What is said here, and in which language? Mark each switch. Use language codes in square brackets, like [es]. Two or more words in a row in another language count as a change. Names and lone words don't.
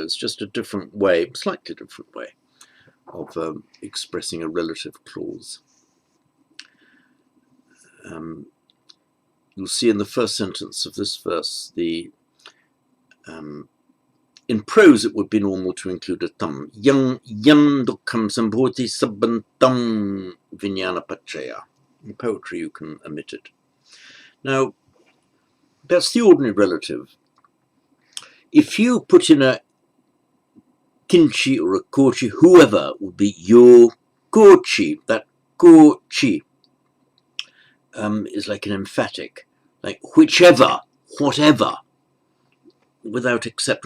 [en] It's just a different way, slightly different way of expressing a relative clause. You'll see in the first sentence of this verse, in prose it would be normal to include a tam. [pi] Yang dukkham sambhoti sabbam tam vijnana prachaya. [en] In poetry you can omit it. Now, that's the ordinary relative. If you put in a kinchi or a kochi, whoever would be [pi] yo kochi. [en] That kochi is like an emphatic, like whichever, whatever, without exception.